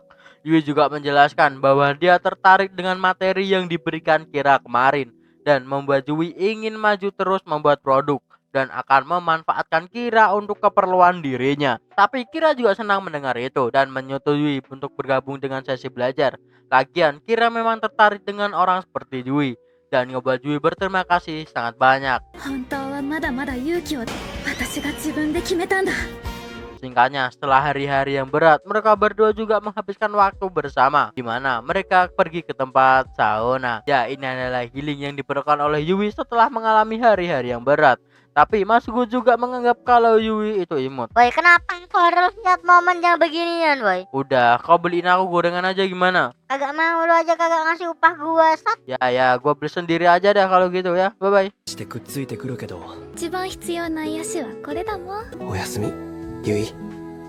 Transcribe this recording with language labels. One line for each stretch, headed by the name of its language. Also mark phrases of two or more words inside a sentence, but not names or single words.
Indonesian: Yui juga menjelaskan bahwa dia tertarik dengan materi yang diberikan Kira kemarin dan membuat Yui ingin maju terus membuat produk dan akan memanfaatkan Kira untuk keperluan dirinya. Tapi Kira juga senang mendengar itu dan menyetujui untuk bergabung dengan sesi belajar. Lagian Kira memang tertarik dengan orang seperti Yui dan ngebuat Yui berterima kasih sangat banyak.
Japanese: 本当はまだまだ勇気を私が自分で決めたんだ。
Indonesian: Singkatnya, setelah hari-hari yang berat, mereka berdua juga menghabiskan waktu bersama, di mana mereka pergi ke tempat sauna. Ya, ini adalah healing yang diperlukan oleh Yui setelah mengalami hari-hari yang berat. Tapi Masuko juga menganggap kalau Yui itu imut. Boy, kenapa aku harus lihat momen yang beginian, boy? Udah, kau beliin aku gorengan aja gimana? Kagak mau, lu aja kagak ngasih upah gua, sat. Ya, gua beli sendiri aja dah kalau gitu ya. Bye-bye.
Japanese: してくっついてくるけど一番必要な癒しはこれだもん。おやすみゆい